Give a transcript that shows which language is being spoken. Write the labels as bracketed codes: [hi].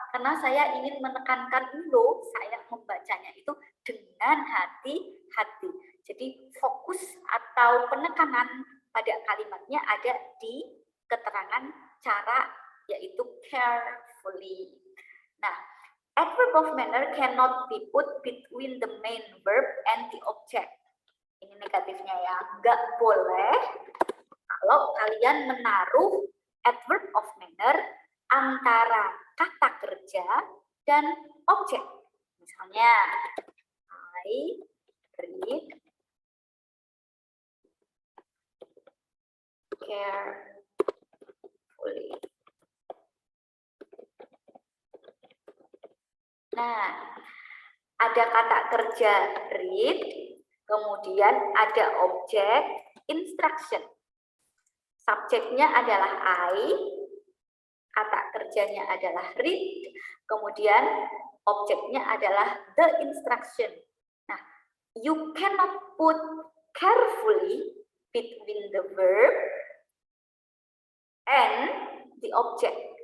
[id] Karena saya ingin menekankan dulu, saya membacanya itu dengan hati-hati. Jadi fokus atau penekanan pada kalimatnya ada di keterangan cara, yaitu carefully. [en] Nah, adverb of manner cannot be put between the main verb and the object. [id] Ini negatifnya ya, nggak boleh kalau kalian menaruh adverb of manner antara kata kerja dan objek. [en] Misalnya, I read carefully. [id] Nah, ada kata kerja read, kemudian ada objek instruction. Subjeknya adalah I, kata kerjanya adalah read, kemudian objeknya adalah the instruction. [en] Nah, you cannot put carefully between the verb and the object.